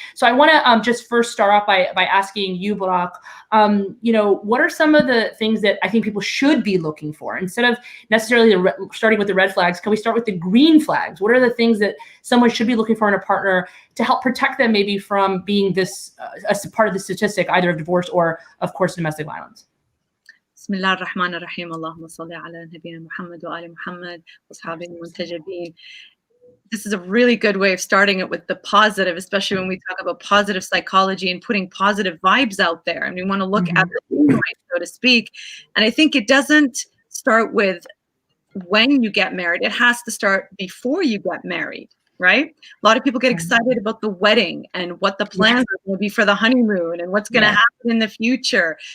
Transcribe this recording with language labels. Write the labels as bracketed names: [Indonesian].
[English] So I want to just first start off by asking you, Berak, what are some of the things that I think people should be looking for instead of necessarily starting with the red flags? Can we start with the green flags? What are the things that someone should be looking for in a partner to help protect them maybe from being this as part of the statistic, either of divorce or, of course, domestic violence? [Arabic] بسم الله الرحمن الرحيم اللهم صل على نبينا محمد وآل محمد وأصحابه المنتجبين. [English] This is a really good way of starting it with the positive, especially when we talk about positive psychology and putting positive vibes out there. And we want to look at the light, so to speak. And I think it doesn't start with when you get married. It has to start before you get married, right? A lot of people get excited about the wedding and what the plans are going to be for the honeymoon and what's going to happen in the future.